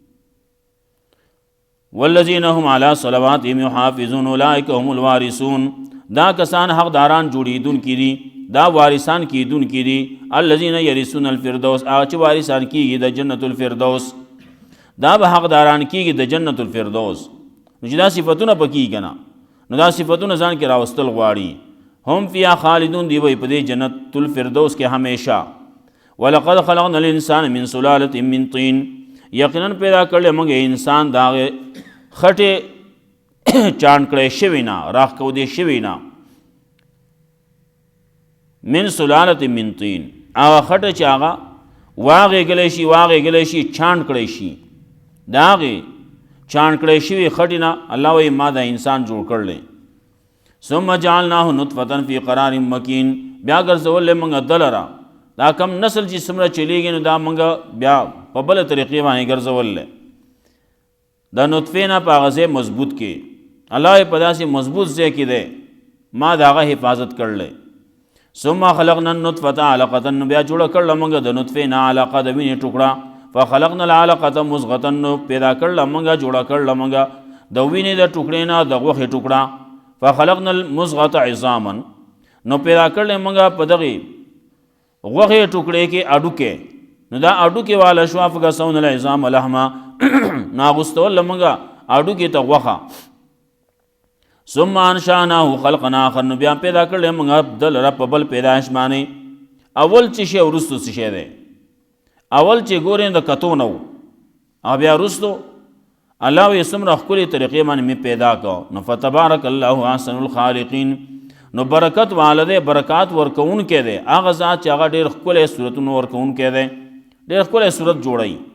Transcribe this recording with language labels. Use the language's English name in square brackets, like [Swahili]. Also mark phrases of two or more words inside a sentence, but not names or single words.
[Arabic] والذین هم علی صلواتهم یحافظون اولئک هم الوارثون [Pashto] دا کسان حقداران جوړېدونکي دي دا وارثان کېدونکي دي الذین [Arabic] یرثون الفردوس [Pashto] هغه چې وارثان کېږي د جنت الفردوس دا به حقداران کېږي د جنت الفردوس نو چې دا صفتونه پکې که نه نو دا صفتونه ځان کې راوستل غواړي [Arabic] هم فیها خالدون [Pashto] دی وایي په دې جنت الفردوس کې همیشه [Arabic] ولقد خلقنا الانسان من سلالة من طین [Pashto] یقینا پیدا کړل موږ انسان د هغې خټې چاڼ کړی شوي نه راښکودې شوي نه [Arabic] من سلالة من طین [Pashto] هغه خټه چې هغه واغېږلی شي چاڼ کړی شي د هغې چاڼ کړی شوي خټې نه الله وایي ما دا انسان جوړ کړلی [Arabic] ثم جعلناه نطفة فی قرار مکین [Pashto] بیا ګرځولی موږ ده لره دا کم نسل چې څومره چلیږي نو دا موږ بیا په بله طریقې باندې ګرځولی د نطفې نه په هغه ځای مضبوط کې الله یې په داسې مضبوط ځای کې دی ما د هغه حفاظت کړلی [Arabic] ثم خلقنا النطفة علقة [Pashto] نو بیا جوړه کړله موږ د نطفې نه علقه د وینې ټوکړه [Arabic] فخلقنا العلقة مضغة [Pashto] نو پیدا کړله موږ جوړه کړله موږ د وینې د ټوکړې نه د غوښې ټوکړه [Arabic] فخلقنا المضغة عظاما [Pashto] نو پیدا کړل موږ په دغه غوښې ټوکړې کې اډوکې، نو دا اډوکې والا شو [Arabic] فکسون العظام لحما [Pashto] ناغستول موږ اډوکې ته غوښه. [Arabic] ثم انشأناه خلقا آخر، [Pashto] نو بیا پیدا کړل موږ دل را په بل پیدایش باندې. اول چې شی ورستو څه شی دی، اول چې ګورې د کتو نه و او بیا وروستو الله وایي څومره ښکلې طریقې باندې مې پیدا کو. نو [Arabic] فتبارک الله احسن الخالقین، [Pashto] نو برکت والا دی، برکات ورکوونکی دی هغه ذات چې هغه ډېر ښکلی صورتونه ورکوونکی دی، ډېر ښکلی صورت جوړوي.